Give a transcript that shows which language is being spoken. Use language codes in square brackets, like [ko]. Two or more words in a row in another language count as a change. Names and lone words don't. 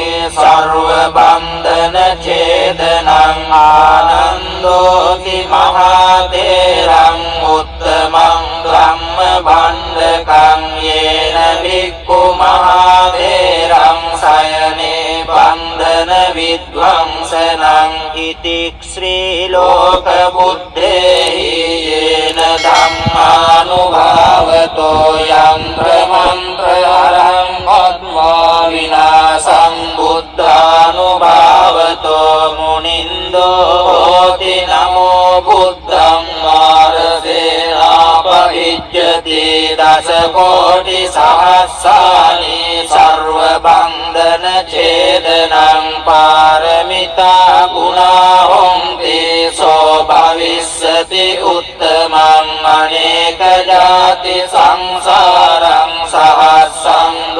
[pi] සර්ව බන්ධන ඡේදනං ආනන්දෝති මහතේරං උත්තමං ධම්ම භණ්ඩකං යේන භික්ඛු මහතේරං සයනේ බන්ධන විද්වංසනං ඉති ශ්‍රී ලෝක බුද්ධේහි යේන ධම්මානුභාවතෝ යන්ත්‍ර මන්ත්‍ර අරං පද්මා විනාසං බුද්ධානුභාවතෝ මුනින්දෝ හෝති නමෝ බුද්ධං මාරසේනාපවිජ්ජති දස කෝටි සහස්සානි සර්ව බන්ධන ඡේදනං පාරමිතා ගුණා හොන්ති සෝ භවිස්සති උත්තමං අනේක ජාති සංසාරං සහස්සං